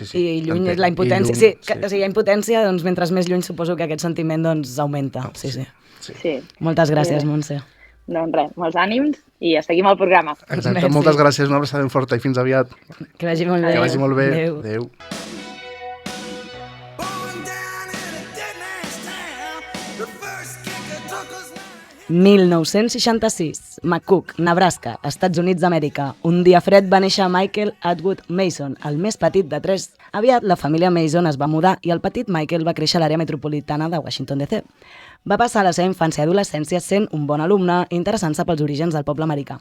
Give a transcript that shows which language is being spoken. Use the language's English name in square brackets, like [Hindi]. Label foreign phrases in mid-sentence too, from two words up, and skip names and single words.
[Catalan] I lluny entenc. és la impotència. I lluny, Sí, o sigui, hi ha impotència, doncs mentre més lluny suposo que aquest sentiment doncs, augmenta. Sí. Sí. Moltes gràcies, Sí. Montse. Doncs res, molts ànims i a seguir amb el programa. Exacte, Merci. moltes gràcies, una abraçada ben forta i fins aviat. Que vagi molt bé. Que vagi molt bé. Adéu. Adéu. [English] Born down in a dead man's town, the first kick that took us 1966, [Catalan] McCook, Nebraska, Estats Units d'Amèrica. Un dia fred va néixer Michael Atwood Mason, el més petit de tres. Aviat, la família Mason es va mudar i el petit Michael va créixer a l'àrea metropolitana de Washington, D.C. Va passar la seva infància i adolescència sent un bon alumne i interessant-se pels orígens del poble americà.